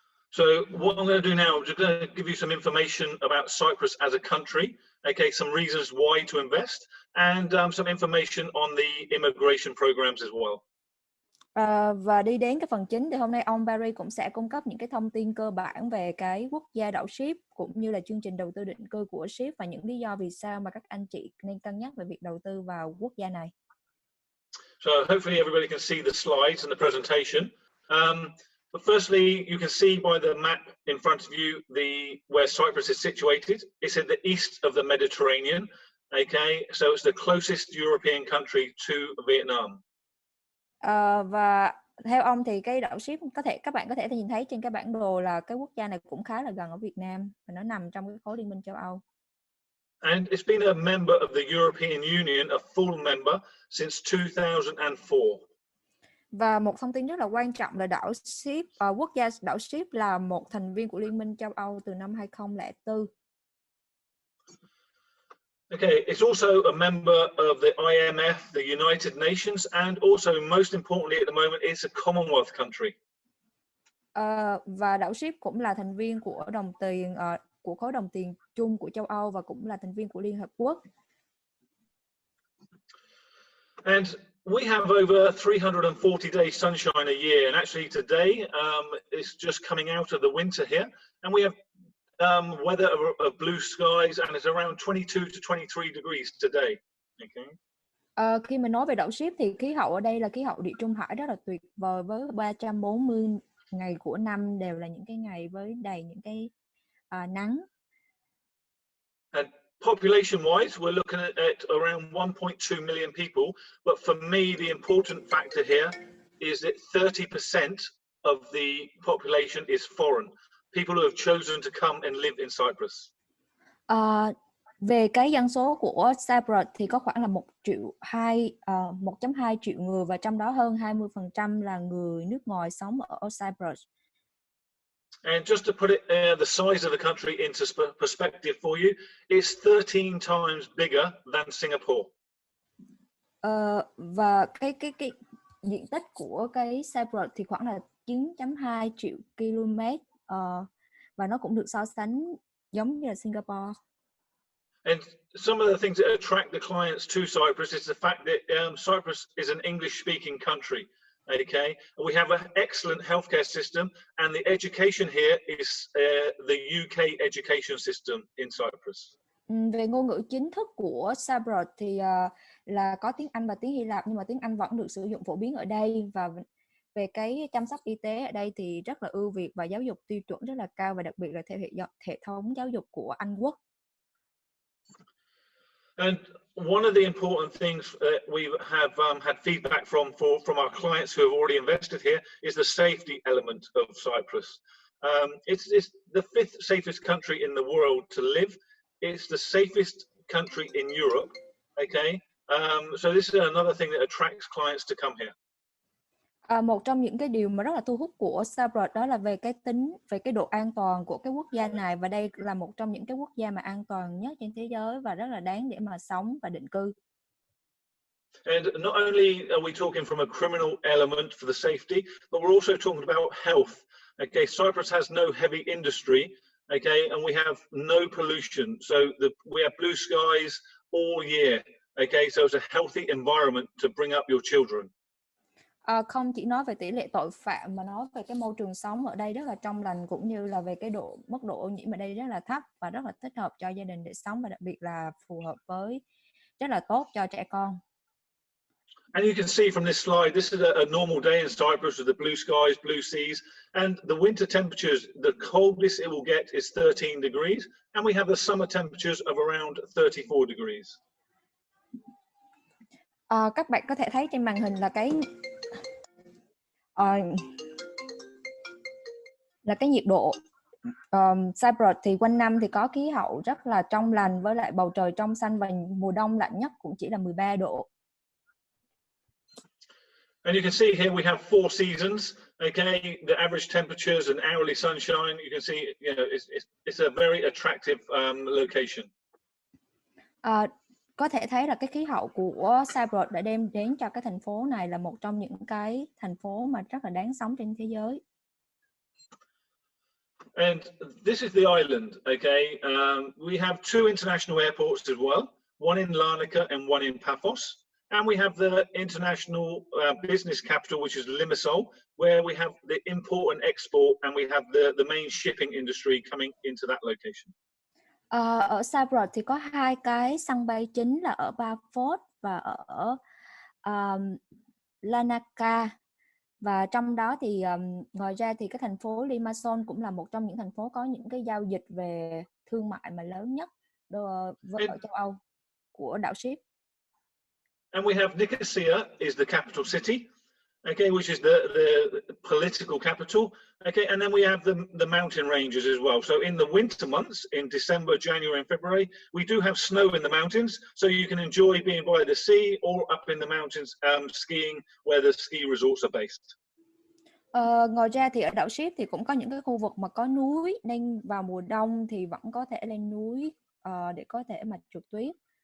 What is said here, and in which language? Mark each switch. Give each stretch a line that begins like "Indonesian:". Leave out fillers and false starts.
English: So what I'm going to do now, I'm just going to give you some information about Cyprus as a country, okay, some reasons why to invest, and some information on the immigration programs as well.
Vietnamese: Và đi đến cái phần chính thì hôm nay ông Barry cũng sẽ cung cấp những cái thông tin cơ bản về cái quốc gia đảo Síp cũng như là chương trình đầu tư định cư của Síp và những lý do vì sao mà các anh chị nên cân nhắc về việc đầu tư vào quốc gia này.
English: So hopefully everybody can see the slides and the presentation. But firstly, you can see by the map in front of you where Cyprus is situated. It's at the east of the Mediterranean. Okay, so it's the closest European country to Vietnam.
Vietnamese: Và theo ông thì cái đảo Síp các bạn có thể nhìn thấy trên cái bản đồ là cái quốc gia này cũng khá là gần ở Việt Nam và nó nằm trong cái khối Liên minh châu Âu.
English: And it's been a member of the European Union, a full member since 2004.
Vietnamese: Và một thông tin rất là quan trọng là đảo Síp, quốc gia đảo Síp là một thành viên của Liên minh châu Âu từ năm 2004.
English: Okay, it's also a member of the IMF, the United Nations, and also most importantly at the moment, it's a Commonwealth country.
Vietnamese: Và đảo Síp cũng là thành viên của đồng tiền của khối đồng tiền chung của châu Âu và cũng là thành viên của Liên Hợp Quốc.
English: And we have over 340 days sunshine a year, and actually today it's just coming out of the winter here, and we have weather of blue skies, and it's around 22 to 23 degrees today. Okay.
Vietnamese: Khi mình nói về đảo Síp thì khí hậu ở đây là khí hậu địa trung hải rất là tuyệt vời với 340 ngày của năm đều là những cái ngày với đầy những cái nắng.
English: And population-wise, we're looking at around 1.2 million people, but for me, the important factor here is that 30% of the population is foreign. People who have chosen to come and live in Cyprus.
Vietnamese: Về cái dân số của Cyprus thì có khoảng là 1.2 triệu người và trong đó hơn 20% là người nước ngoài sống ở Cyprus.
English: And just to put it, the size of the country into perspective for you, it's 13 times bigger than Singapore.
Vietnamese: Và cái diện tích của cái Cyprus thì khoảng là 9.2 triệu km và nó cũng được so sánh giống như là Singapore.
English: And some of the things that attract the clients to Cyprus is the fact that Cyprus is an English-speaking country. Okay, we have an excellent healthcare system, and the education here is the UK education system in Cyprus.
Vietnamese: Về ngôn ngữ chính thức của Cyprus thì là có tiếng Anh và tiếng Hy Lạp, nhưng mà tiếng Anh vẫn được sử dụng phổ biến ở đây, Về cái chăm sóc y tế ở đây thì rất là ưu việt và giáo dục tiêu chuẩn rất là cao, và đặc biệt là theo hệ thống giáo dục của Anh Quốc.
English: And one of the important things that we have had feedback from our clients who have already invested here is the safety element of Cyprus. It's the fifth safest country in the world to live. It's the safest country in Europe. Okay, so this is another thing that attracts clients to come here.
Vietnamese: Một trong những cái điều mà rất là thu hút của Cyprus đó là về cái độ an toàn của cái quốc gia này, và đây là một trong những cái quốc gia mà an toàn nhất trên thế giới và rất là đáng để mà sống và định cư.
English: And not only are we talking from a criminal element for the safety, but we're also talking about health. Okay, Cyprus has no heavy industry. Okay, and we have no pollution, so we have blue skies all year. Okay, so it's a healthy environment to bring up your children.
Vietnamese: Không chỉ nói về tỷ lệ tội phạm mà nói về cái môi trường sống ở đây rất là trong lành, cũng như là về cái mức độ ô nhiễm ở đây rất là thấp và rất là thích hợp cho gia đình để sống, và đặc biệt là phù hợp với rất là tốt cho trẻ con.
English: And you can see from this slide, this is a normal day in Cyprus with the blue skies, blue seas, and the winter temperatures, the coldest it will get is 13 degrees, and we have the summer temperatures of around 34 degrees.
Vietnamese: Các bạn có thể thấy trên màn hình là cái nhiệt độ. Cyprus thì quanh năm thì có khí hậu rất là trong lành với lại bầu trời trong xanh, và mùa đông lạnh nhất cũng chỉ là 13 độ.
English: And you can see here we have 4 seasons. Okay, the average temperatures and hourly sunshine. You can see, you know, it's a very attractive location.
Vietnamese: Có thể thấy là cái khí hậu của Cyprus đã đem đến cho cái thành phố này là một trong những cái thành phố mà rất là đáng sống trên thế giới.
English: And this is the island. Okay, we have 2 international airports as well, one in Larnaca and one in Paphos. And we have the international business capital, which is Limassol, where we have the import and export, and we have the main shipping industry coming into that location.
Vietnamese: Ở Cyprus thì có 2 cái sân bay chính là ở Paphos và ở Larnaca, và trong đó thì ngoài ra thì cái thành phố Limassol cũng là một trong những thành phố có những cái giao dịch về thương mại mà lớn nhất ở châu Âu của đảo Síp.
English: And we have Nicosia is the capital city, okay, which is the political capital, okay, and then we have the mountain ranges as well. So in the winter months, in December, January, and February, we do have snow in the mountains, so you can enjoy being by the sea or up in the mountains skiing, where the ski resorts are based.
Vietnamese: Ngoài ra thì ở đảo Síp thì cũng có những cái khu vực mà có núi, nên vào mùa đông thì vẫn có thể lên núi để có thể mà trượt tuyết.